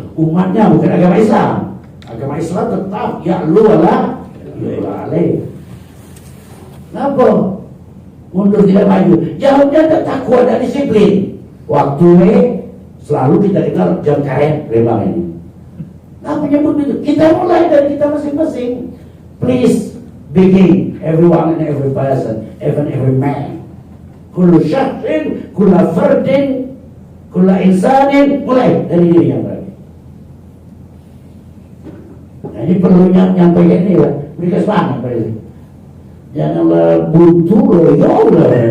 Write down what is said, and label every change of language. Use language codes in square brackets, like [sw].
[id] Umatnya bukan agama Islam. Agama Islam tetap [ar] ya'lu wala yu'la alaih. [id] Kenapa mundur tidak maju? Jawabnya ada takwa dan disiplin. Waktu ini selalu kita kenal jam karet Rembang ini. Nah menyebut itu, kita mulai dari kita masing-masing. [en] Please begin, everyone and every person, even every man. [ar] Kullu syakhsin, kullu fardin, kullu insanin, [id] mulai dari diri yang baik. Nah ini perlu nyampaikan ini lah, berikan semangat pada ini. Janganlah buntu loh, ya Allah.